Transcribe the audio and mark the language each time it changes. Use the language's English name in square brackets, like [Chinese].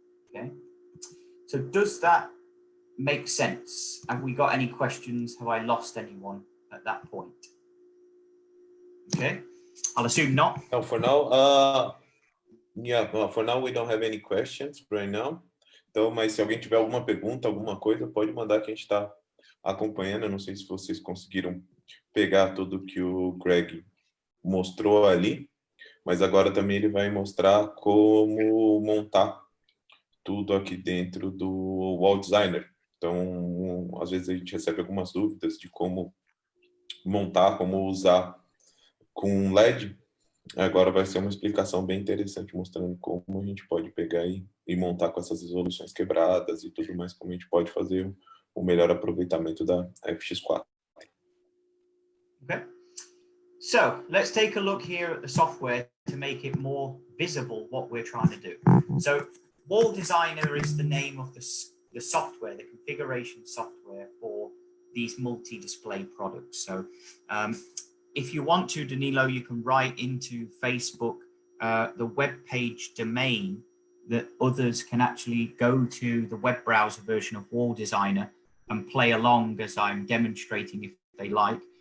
[English] Okay, so does that make sense? Have we got any questions? Have I lost anyone at that point? Okay, I'll assume not. No, for now, yeah, well, for now we don't have any questions right now. [Portuguese] Então, mas se alguém tiver alguma pergunta, alguma coisa, pode mandar que a gente está acompanhando. Eu não sei se vocês conseguiram pegar tudo que o Greg mostrou ali, mas agora também ele vai mostrar como montar tudo aqui dentro do Wall Designer. Então, às vezes a gente recebe algumas dúvidas de como montar, como usar com LED. Agora vai ser uma explicação bem interessante, mostrando como a gente pode pegar e montar com essas resoluções quebradas e tudo mais, como a gente pode fazer o melhor aproveitamento da FX4. [English] Okay. So let's take a look here at the software to make it more visible what we're trying to do. So Wall Designer is the name of the software, the configuration software for these multi-display products. So if you want to, Danilo, you can write into Facebook the web page domain that others can actually go to the web browser version of Wall Designer and play along as I'm demonstrating if they like.